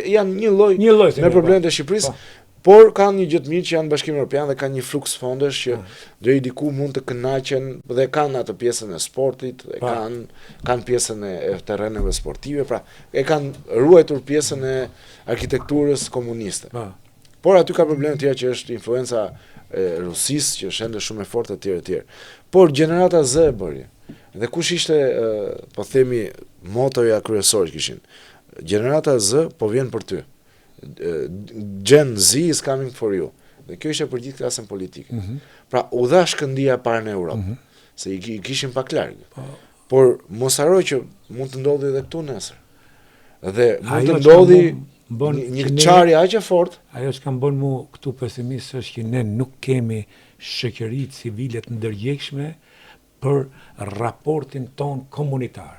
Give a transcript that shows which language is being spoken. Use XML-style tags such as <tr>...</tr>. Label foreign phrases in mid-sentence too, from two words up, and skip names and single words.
<sq>Janë një lloj me problemet e Shqipërisë, por kanë një gjë të mirë që janë Bashkimi Evropian dhe kanë një fluks fondesh që deri diku mund të kënaqen dhe kanë atë pjesën e sportit, dhe kanë pjesën e terreneve sportive, pra e kanë ruajtur pjesën e arkitekturës komuniste. Por aty ka probleme të tjera që është influenca e Rusisë, që është ende shumë e fortë etj etj. Por Gjenerata Z e bëri. Dhe kush ishte, po themi, motoja kryesore kishin. Gjenerata Z po vjen për ty.</sq> <en>Gen Z is coming for you.</en> <sq>Dhe kjo ishte për gjithë klasën politike. Pra u dha shkëndija parë në Europë, se i kishin pak larg. Por mos harroj që mund të ndodhi edhe këtu nesër. Dhe mund të ndodhi një çarje aq e fortë. Ajo që kam bën mu këtu pesimist është që ne nuk kemi shoqëri civile të ndërgjegjshme për raportin ton komunitar.</sq>